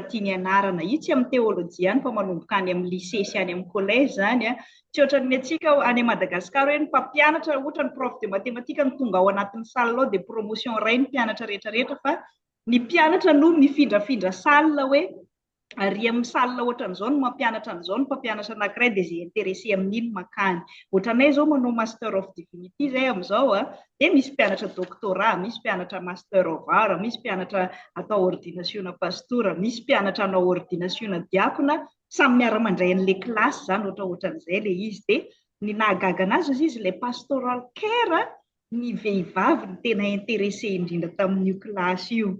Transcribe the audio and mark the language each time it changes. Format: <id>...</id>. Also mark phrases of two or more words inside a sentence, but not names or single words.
<mg>tiany anarana, io tsy amin'ny teolojia any fa manomboka any amin'ny lycée sy any amin'ny collège zany tsy ohatran'ny antsika any Madagasikara hoe ny mpampianatra ohatra ny</mg> <fr>prof de</fr> <mg>matematika no tonga ao anatin'ny</mg> <fr>salle de promotion</fr> <mg>iray ny mpianatra rehetrarehetra, fa ny mpianatra no mifindrafindra salle hoe ary amin'ny salle ohatran'izao no mampianatra an'izao ny mpampianatra anankiray dia izay intéressé amin'iny makany. Ohatranay zao manao</mg> <en>master of divinity</en> <mg>zay amin'izao dia misy mpianatra doctorat, misy mpianatra</mg> <en>master of art,</en> <mg>misy mpianatra atao ordination pastora, misy mpianatra anao ordination diakona, samy miara-mandray an'ilay klasy zany ohatran'izay le izy. Dia ny nahagaga anazy izy ilay</mg> <en>Pastoral Care</en> <mg>ny vehivavy ny tena intéressé indrindra tamin'io klasy io.</mg>